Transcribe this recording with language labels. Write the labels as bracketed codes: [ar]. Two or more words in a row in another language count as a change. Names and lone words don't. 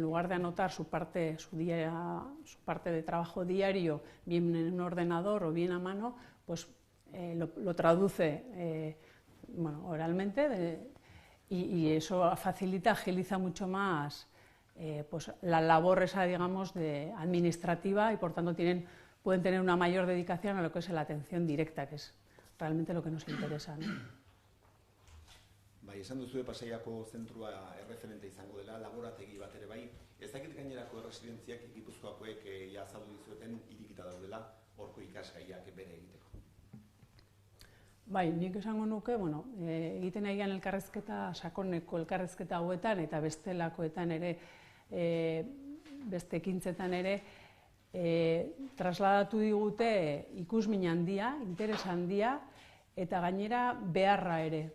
[es] lugar de anotar su parte de trabajo diario, bien en un ordenador o bien a mano, pues lo traduce oralmente y eso facilita, agiliza mucho más pues la labor esa, digamos, administrativa, y por tanto pueden tener una mayor dedicación a lo que es la atención directa, que es realmente lo que nos interesa, ¿no? [eu] Bai, esan duzu Pasaiako zentrua erreferente izango dela, laborategi bat ere bai. Ez dakit gainerako erresidentziak Gipuzkoakoek azaldu dizueten irekita daudela horko ikasgaiak bere egiteko. Bai, nik esango nuke, egiten nahian elkarrezketa, sakoneko elkarrezketa hauetan eta bestelakoetan ere, beste ekintzetan ere, trasladatu digute ikusmin handia, interes handia, eta gainera beharra ere.